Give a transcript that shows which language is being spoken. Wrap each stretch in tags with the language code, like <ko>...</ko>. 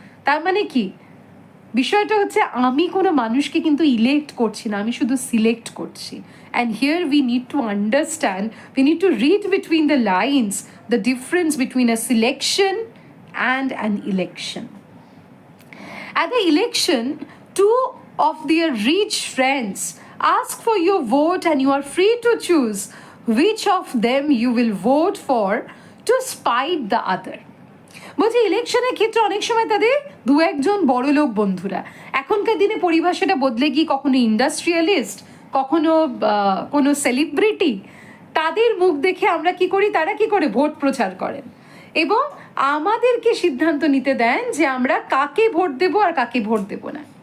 <bn>তার মানে কি, বিষয়টা হচ্ছে আমি কোনো মানুষকে কিন্তু ইলেক্ট করছি না, আমি শুধু সিলেক্ট করছি।</bn> <en>And here we need to understand, we need to read between the lines the difference between a selection and an election. At the election, two of their rich friends ask for your vote and you are free to choose which of them you will vote for to spite the other.</en> <bn>বলছি ইলেকশনের ক্ষেত্রে অনেক সময় তাদের দু একজন বড় লোক বন্ধুরা, এখনকার দিনে পরিভাষাটা বদলে গিয়ে কখনো ইন্ডাস্ট্রিয়ালিস্ট, কখনো কোনো সেলিব্রিটি, তাদের মুখ দেখে আমরা কি করি, তারা কি করে ভোট প্রচার করেন এবং আমাদেরকে সিদ্ধান্ত নিতে দেন যে আমরা কাকে ভোট দেব আর কাকে ভোট দেব না।</bn>